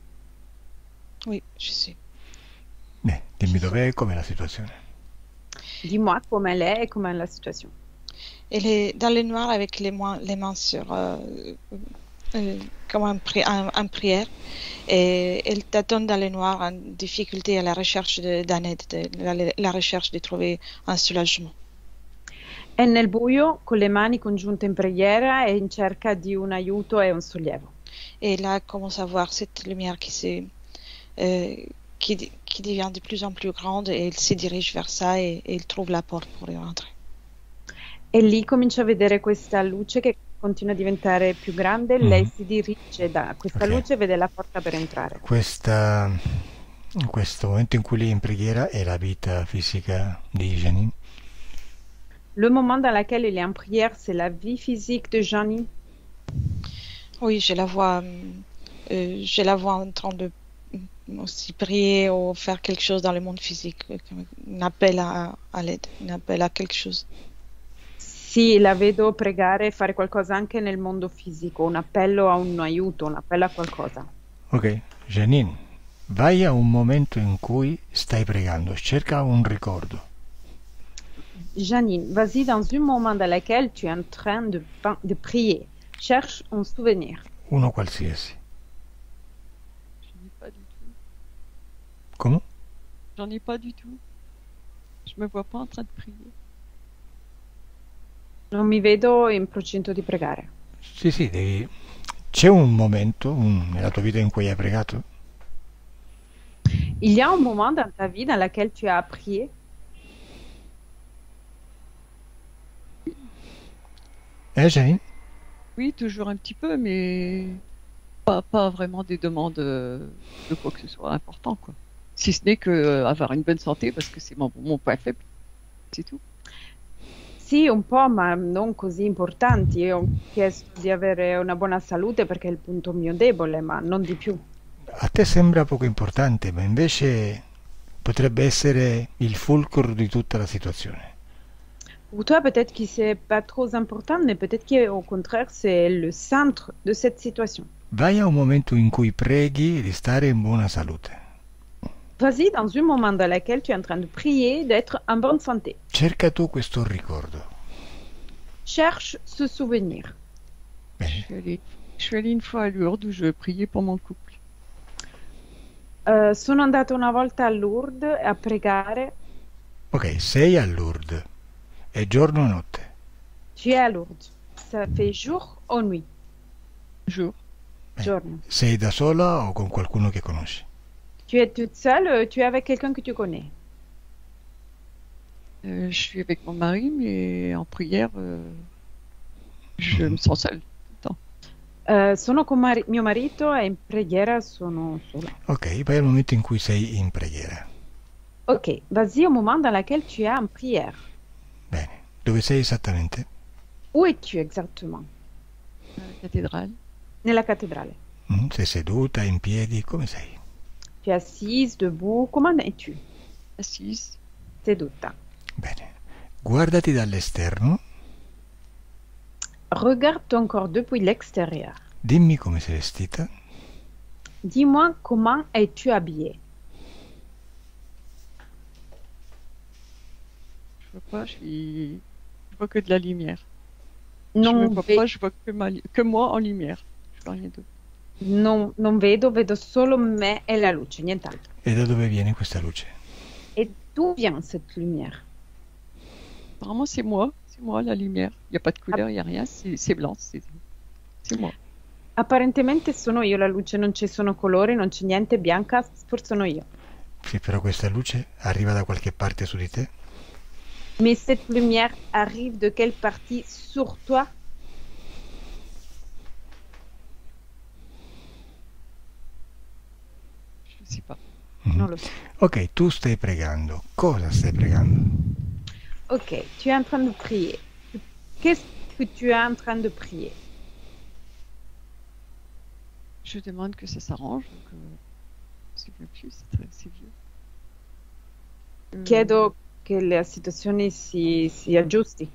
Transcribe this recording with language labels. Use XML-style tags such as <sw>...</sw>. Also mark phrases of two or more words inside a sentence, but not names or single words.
<fr>Oui, je sais.</fr> <it>Dimmi dov'è e com'è la situazione.</it> <fr>Dis-moi comment elle est et comment est la situation. Elle est dans le noir avec les mains sur... comme en prière. Et elle tâtonne dans le noir en difficulté à la recherche d'un aide, la recherche de trouver un soulagement.</fr> <it>È nel buio con le mani congiunte in preghiera e in cerca di un aiuto e un sollievo.</it> <fr>Et là, elle commence à voir cette lumière qui devient de plus en plus grande et elle se dirige vers ça et elle trouve la porte pour y rentrer.</fr> <it>E lì comincia a vedere questa luce che continua a diventare più grande, lei si dirige da questa luce e vede la porta per entrare. Questo momento in cui lei è in preghiera è la vita fisica di Janine?</it> <fr>Le moment dans lequel il est en prière, c'est la vie physique de Janine? Oui, je la vois en train de aussi prier ou faire quelque chose dans le monde physique, un appel à l'aide, un appel à quelque chose.</fr> <it>Sì, la vedo pregare e fare qualcosa anche nel mondo fisico, un appello a un aiuto, un appello a qualcosa. Ok, Janine, vai a un momento in cui stai pregando, cerca un ricordo.</it> <fr>Janine, vas-y dans un moment dans lequel tu es en train de prier. Cherche un souvenir.</fr> <it>Uno qualsiasi.</it> <fr>J'en ai pas du tout.</fr> <it>Come?</it> <fr>J'en ai pas du tout. Je me vois pas en train de prier.</fr> <it>Non mi vedo in procinto di pregare. Sì, c'è un momento nella tua vita in cui hai pregato?</it> <fr>Il y a un moment dans ta vie dans lequel tu as prié? Janine? Oui, toujours un petit peu, mais pas vraiment des demandes de quoi que ce soit important, quoi. Si ce n'est que avoir une bonne santé, parce que c'est mon point faible. C'est tout.</fr> <it>Sì, un po', ma non così importanti. Io ho chiesto di avere una buona salute perché è il punto mio debole, ma non di più. A te sembra poco importante, ma invece potrebbe essere il fulcro di tutta la situazione.</it> <fr>Pour toi, peut-être que c'est pas trop important, mais peut-être qu'au contraire, c'est le centre de cette situation.</fr> <it>Vai a un momento in cui preghi di stare in buona salute.</it> <fr>Vas-y dans un moment dans lequel tu es en train de prier d'être en bonne santé.</fr> <it>Cerca tu questo ricordo.</it> <fr>Cherche ce souvenir.</fr> <it>Bene.</it> <fr>Je suis allée une fois à Lourdes où je priais pour mon couple.</fr> <it>Sono andata una volta a Lourdes a pregare. Ok, sei a Lourdes. È giorno o notte?</it> <fr>Tu es à Lourdes. Ça fait jour ou nuit? Jour.</fr> <it>Giorno. Sei da sola o con qualcuno che conosci?</it> <fr>Tu es toute seule, tu es avec quelqu'un que tu connais. Je suis avec mon mari, mais en prière, je me sens seule tout le temps.</fr> <it>Sono con mio marito e in preghiera sono sola. Ok, vai al momento in cui sei in preghiera.</it> <fr>Ok, vas-y au moment dans lequel tu es en prière.</fr> <it>Bene. Dove sei esattamente?</it> <fr>Où es-tu exactement? À la cathédrale.</fr> <it>Nella cattedrale. Sei seduta, in piedi, come sei?</it> <fr>Tu es assise, debout, comment es-tu? Assise.</fr> <it>Seduta. Bene. Guardati dall'esterno,</it> <fr>Regarde ton corps depuis l'extérieur.</fr> <it>dimmi come sei vestita.</it> <fr>Dis-moi comment es-tu habillée? Je vois pas, je vois que de la lumière. Je</fr> <it>Non,</it> <fr>me vois pas, je vois que moi en lumière. Je vois rien d'autre.</fr> <it>non vedo, vedo solo me e la luce, nient'altro. E da dove viene questa luce?</it> <fr>Et d'où vient cette lumière? Apparemment, c'est moi la lumière. Il n'y a pas de couleur, il n'y a rien, c'est blanc, c'est moi.</fr> <it>Apparentemente sono io la luce, non ci sono colori, non c'è niente, bianca, forse sono io. Sì, però questa luce arriva da qualche parte su di te?</it> <fr>Mais cette lumière arrive de quelle partie sur toi? Je sais pas.</fr> <it>Non lo so. Ok, tu stai pregando. Cosa stai pregando?</it> <fr>Ok, tu es en train de prier. Qu'est-ce que tu es en train de prier? Je demande que ça s'arrange. Donc, c'est bien plus, c'est vieux.</fr> <it>Chiedo che la situazione si aggiusti.</it>